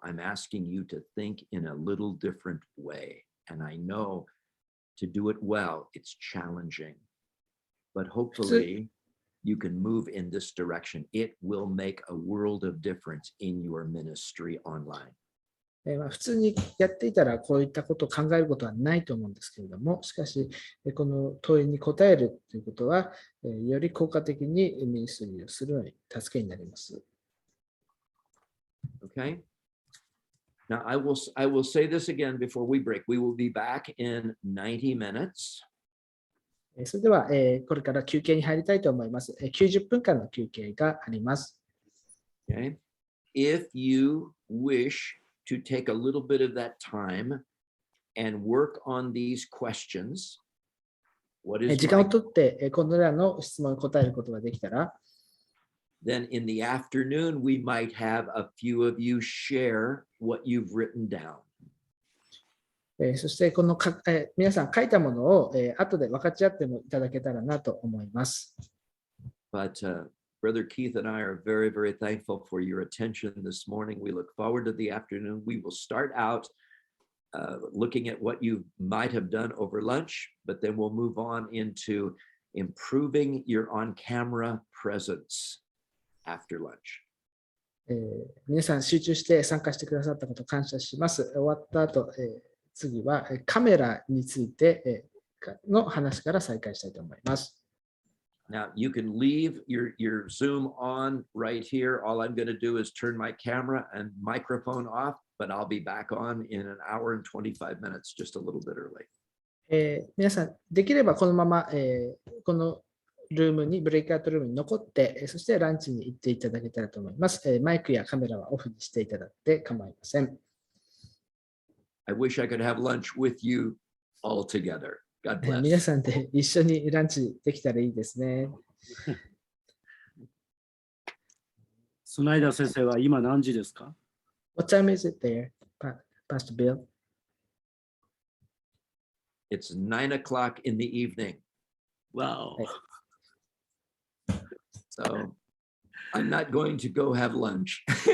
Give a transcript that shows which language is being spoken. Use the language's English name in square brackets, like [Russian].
[English] I'm asking you to think in a little different way. And I know to do it well, it's challenging. But hopefully you can move in this direction. It will make a world of difference in your ministry online. [Japanese] 普通にやっていたらこういったことを考えることはないと思うんですけれども、しかしこの問いに答えるということはより効果的にミニストリーをするのに助けになります。 [English] Okay. Now I will say this again before we break. We will be back in 90 minutes. [Japanese] それではこれから休憩に入りたいと思います。90分間の休憩があります。 [English] Okay. If you wish to take a little bit of that time and work on these questions. [Japanese] 時間をとってこのような質問に答えることができたら、 [English] then in the afternoon we might have a few of you share what you've written down. [Japanese] そしてこの皆さん書いたものを後で分かち合ってもいただけたらなと思います。 [English] But Brother Keith and I are very, very thankful for your attention this morning. We look forward to the afternoon. We will start out looking at what you might have done over lunch, but then we'll move on into improving your on-camera presence after lunch. [Japanese] 皆さん集中して参加してくださったことを感謝します。終わった後、次はカメラについての話から再開したいと思います。 [English] Now you can leave your Zoom on right here. All I'm going to do is turn my camera and microphone off, but I'll be back on in an hour and 25 minutes, just a little bit early. [Japanese] 皆さん、できればこのまま、このルームに、ブレイクアウトルームに残って、そしてランチに行っていただけたらと思います。マイクやカメラはオフにしていただいて構いません。 [English] I wish I could have lunch with you all together. God bless. [Japanese] 皆さんで一緒にランチできたらいいですね。スナイダー先生は今何時ですか？ [English] What time is it there, Pastor Bill? It's 9 o'clock in the evening. Wow. So I'm not going to go have lunch.